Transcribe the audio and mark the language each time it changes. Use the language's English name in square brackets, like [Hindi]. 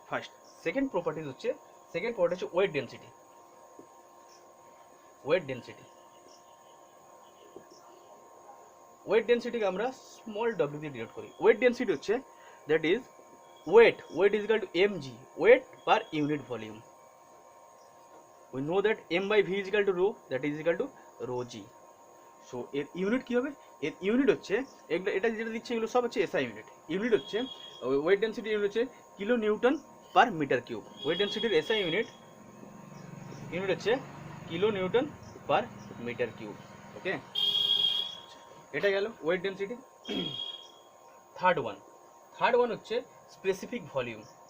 [English] First second property হচ্ছে weight density. [Bangla] Wait ডেনসিটিকে আমরা small W দিয়ে ডিনোট করি। [English] Weight density হচ্ছে that is weight is equal to mg, weight per unit volume. We know that m by v is equal to rho, that is equal to rho g. [Bangla] So এর unit কি হবে? এর unit হচ্ছে এটা যেটা দিচ্ছে এগুলো সব হচ্ছে এসআই ইউনিট। ইউনিট হচ্ছে ওয়েট ডেনসিটি ইউনিট হচ্ছে kilo Newton per metre cube. Wait ডেনসিটির SI unit হচ্ছে kilo Newton per metre cube. ওকে, এটা গেল ওয়েট ডেনসিটি। থার্ড ওয়ান হচ্ছে স্পেসিফিক ভলিউম।